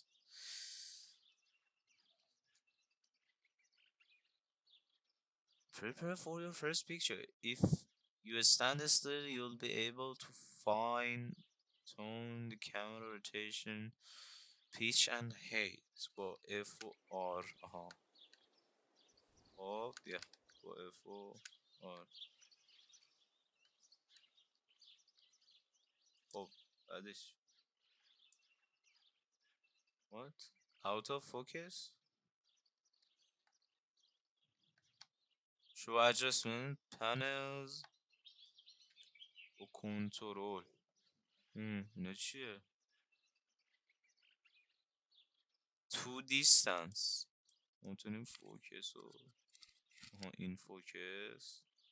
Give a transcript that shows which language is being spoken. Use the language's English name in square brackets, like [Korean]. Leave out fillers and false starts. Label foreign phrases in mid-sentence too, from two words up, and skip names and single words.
[English] Prepare for your first picture. If you stand still, you'll be able to fine tune the camera rotation, pitch and height [Persian] با F و R. خب بیا با F و R. خب بعدش what? [English] Out of focus? Show adjustment panels [Persian] و کنترل. اینا چیه؟ [English] To distance [Persian] میتونیم فوکس و این فوکس.